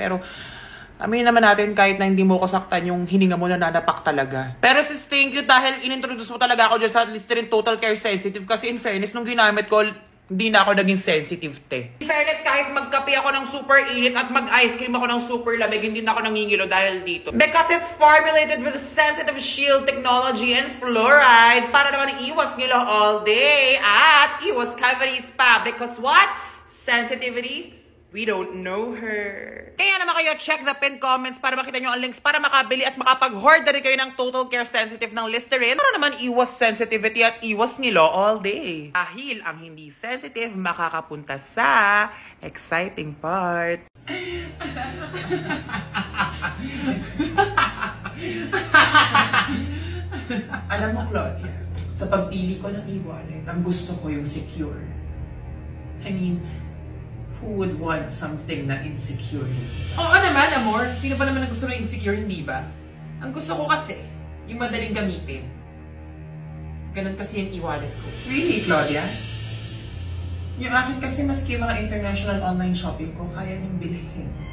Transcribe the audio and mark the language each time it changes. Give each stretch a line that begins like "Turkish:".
Filipino: Pero, aminin naman natin kahit na hindi mo ko saktan yung hininga mo na nanapak talaga. Pero sis, thank you dahil inintroduce mo talaga ako dyan sa Listerine Total Care Sensitive kasi in fairness, nung ginamit ko, hindi na ako naging sensitive, te. In fairness, kahit magkape ako ng super init at mag-ice cream ako ng super lamig, hindi na ako nangingilo dahil dito.
English: Because it's formulated with sensitive shield technology and fluoride
Filipino: para naman iwas ngilo all day at iwas cavities pa.
English: Because what? Sensitivity? We don't know her.
Filipino: Kaya naman kayo,
English: check the pinned comments
Filipino: para makita nyo ang links para makabili at makapag-hoard na rin kayo ng Total Care Sensitive ng Listerine para naman iwas sensitivity at iwas ngilo all day. Dahil ang hindi sensitive makakapunta sa exciting part. Alam mo, Claudia, sa pagpili ko ng e-wallet, ang gusto ko yung secure.
English: I mean, who would want something na insecure?
Filipino: Oo naman, amor. Sino ba naman ang gusto na insecure, hindi ba? Ang gusto ko kasi, yung madaling gamitin. Ganun kasi yung e-wallet ko.
English: Really, Claudia?
Filipino: Yung akin kasi maski mga international online shopping ko, kaya niyong bilhin.